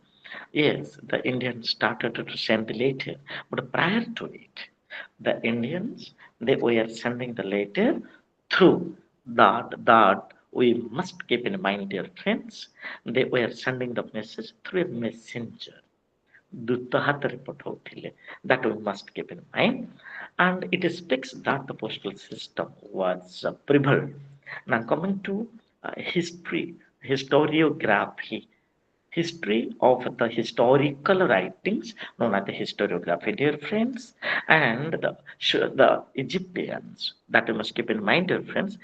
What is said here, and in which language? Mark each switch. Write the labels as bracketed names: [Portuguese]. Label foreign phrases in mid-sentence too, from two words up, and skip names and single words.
[English] Yes, the Indians started to send the letter, but prior to it, the Indians they were sending the letter through that we must keep in mind, dear friends. They were sending the message through a messenger. [Odia] ଦୂତ ହାତରେ ପଠାଉଥିଲେ, [English] that we must keep in mind, and it speaks that the postal system was prevalent. Now coming to history, historiography, history of the historical writings known as the historiography, dear friends, and the Egyptians, that we must keep in mind, dear friends.